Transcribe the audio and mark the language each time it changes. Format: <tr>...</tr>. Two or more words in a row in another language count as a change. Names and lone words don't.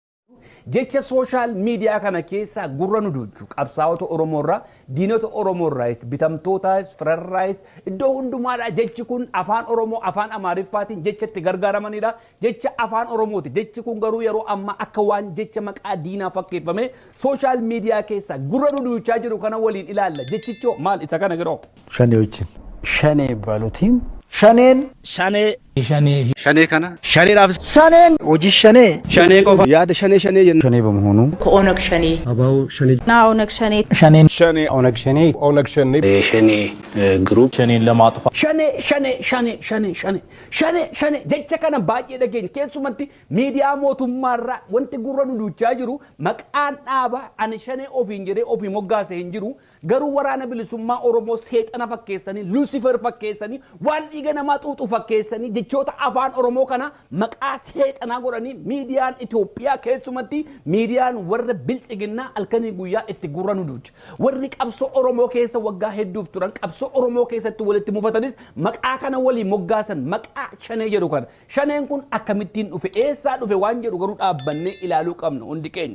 <om>jecha</om> <en>social media</en> <om>kana keessa gurra nu duuchu qabsaa'ota Oromoorraa diinota Oromoorraayis bitamtootaas firarraayis iddoo hundumaadha jechi kun afaan Oromoo afaan Amaariffaatiin jecha itti gargaaramanidha jecha afaan Oromooti jechi kun garuu yeroo amma akka waan jecha maqaa diinaa fakkeeffame</om> <en>social media</en> <om>keessa gurra nu duuchaa jiru kana waliin ilaalla jechichoo maal isa kana giroo shane wajjin shane balutiin shaneen shane kana shane raaf shaneen hojii shane shane qofa yaada shane</om> <am>shane በመሆኑ ከኦነግ ሸኔ አባው ሸኔ ኦነግ ሸኔ ሸኔ ኦነግ ሸኔ ሸኔ ግሩፕ ሸኔን ለማጥፋት</am> <om>ሸኔ jecha kana baay'ee dhageenya keessumatti miidiyaa mootummaarraa wanti gurra nu duuchaa jiru maqaan dhaaba ani shane ofiin jedhee ofii moggaase hin jiru garuu waraana bilisummaa Oromoo seexana fakkeessanii Lucifer fakkeessanii waan dhiiga namaa xuuxu fakkeessanii jechoota afaan Oromoo kana maqaa seexanaa godhanii miidiyaan Itoophiyaa keessumatti miidiyaan warra biltsiginnaa halkanii guyyaa itti gurra nu duucha warri qabsoo Oromoo keessa waggaa hedduuf turan qabsoo Oromoo keessatti walitti mufatanis maqaa kana walii moggaasan maqaa shanee jedhu kana shaneen kun akkamittiin dhufe eessaa dhufe waan jedhu garuu dhaabbannee ilaaluu qabna hundi keenya</om>